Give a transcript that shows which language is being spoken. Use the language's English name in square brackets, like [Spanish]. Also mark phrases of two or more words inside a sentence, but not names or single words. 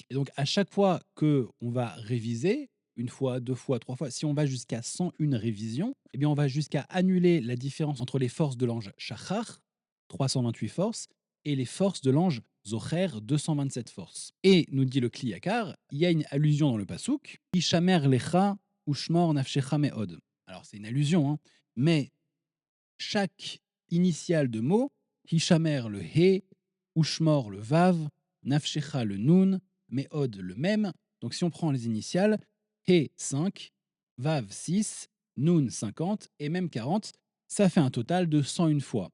[French] Et donc à chaque fois que on va réviser, une fois, deux fois, trois fois, si on va jusqu'à 101 révisions, eh bien on va jusqu'à annuler la différence entre les forces de l'ange Shachar, 328 forces, et les forces de l'ange Zocher, 227 forces. Et, nous dit le Kliyakar, il y a une allusion dans le Passouk, [Hebrew] השמר לך ושמור נפשך מאד. [French] Alors c'est une allusion, hein, mais chaque initiale de mot, Hishamer le He, Ushmor le Vav, Nafshecha le Nun, Meod le même. Donc si on prend les initiales, He 5, Vav 6, Nun 50 et même 40, ça fait un total de 101 fois.